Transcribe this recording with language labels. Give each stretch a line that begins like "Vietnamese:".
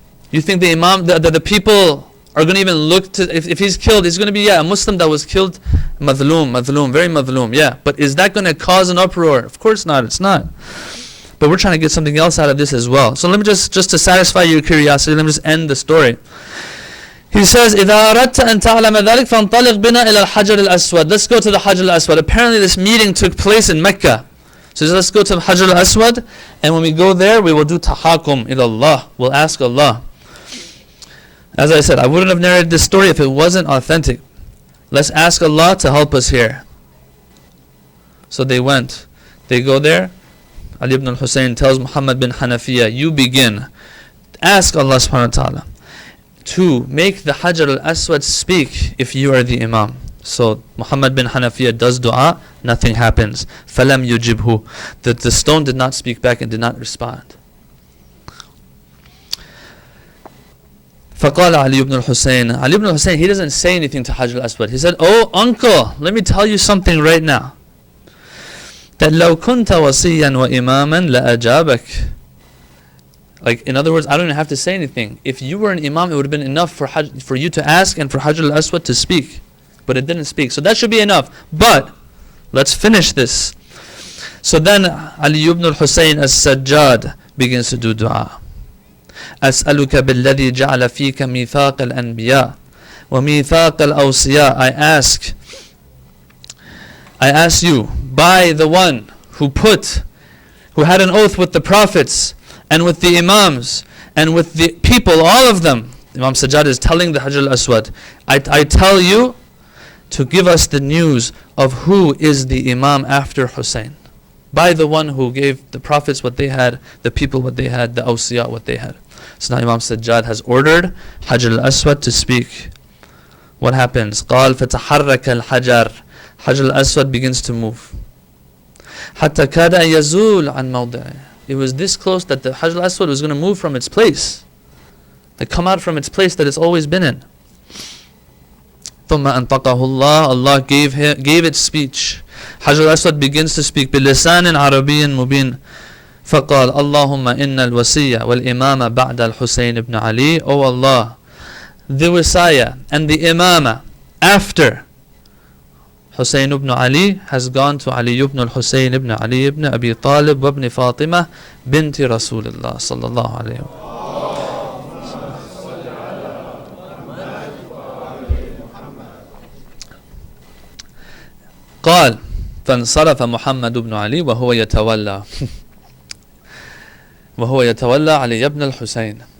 English: You think the Imam, the people are going to even look to, if he's killed, he's going to be, a Muslim that was killed, madhloom, very madhloom, yeah. But is that going to cause an uproar? Of course not, it's not. But we're trying to get something else out of this as well. So let me just to satisfy your curiosity, let me just end the story. He says,
Arabic: إِذَا أَرَدْتَ أَن تَعْلَمَ ذَلِكَ فَانْطَلِقْ بِنَا إِلَى الْحَجَرِ الْأَسْوَدِ.
English: Let's go to the Hajar al-Aswad. Apparently this meeting took place in Mecca. So let's go to the Hajar al-Aswad, and when we go there, we will do tahakum ila Allah. We'll ask Allah. As I said, I wouldn't have narrated this story if it wasn't authentic. Let's ask Allah to help us here. So they went. They go there. Ali ibn al-Hussein tells Muhammad bin Hanafiya, you begin. Ask Allah subhanahu wa ta'ala to make the Hajar al-Aswad speak if you are the Imam. So Muhammad bin Hanafiya does dua, nothing happens.
Arabic: فَلَمْ يُجِبْهُ.
English: The stone did not speak back and did not respond.
Arabic: فَقَالَ
English: Ali ibn al-Hussein. Ali ibn al-Hussein, he doesn't say anything to Hajar al-Aswad. He said, oh uncle, let me tell you something right now.
Arabic: That لَوْ كُنْتَ وَصِيًّا وَإِمَامًا لَأَجَابَكَ.
English: Like, in other words, I don't even have to say anything. If you were an Imam, it would have been enough for you to ask and for Hajar al-Aswad to speak. But it didn't speak. So that should be enough. But let's finish this. So then Ali ibn al-Hussein as-Sajjad begins to do dua.
Arabic: أسألك بالذي جعل فيك ميثاق الأنبياء وميثاق الأوصياء.
English: I ask you by the one who had an oath with the prophets and with the Imams and with the people, all of them. Imam Sajjad is telling the Hajar al-Aswad, I tell you to give us the news of who is the Imam after Hussein. By the one who gave the prophets what they had, the people what they had, the awsiya what they had. So now Imam Sajjad has ordered Hajar al-Aswad to speak. What happens?
Arabic: قال فتحرك الحجر.
English: Hajar al-Aswad begins to move.
Arabic: حتى كاد أن يزول عن موضعه.
English: It was this close that the Hajar al-Aswad was going to move from its place. Like come out from its place that it's always been in.
Arabic: ثم أنطقه الله.
English: Allah gave it speech. Hajar al-Aswad begins to speak
Arabic: بلسان عربي مبين. فقال اللهم إن الوصية والإمامة بعد الحسين ibn Ali.
English: Oh Allah, the Wasiyah and the Imamah after Hussein ibn Ali has gone to Ali ibn al-Hussein ibn Ali ibn Abi Talib wa ibn Fatimah binti Rasulullah sallallahu alayhi wa
Arabic: قال فانصرف محمد بن علي وهو يتولى علي
English: ibn al-Husayn.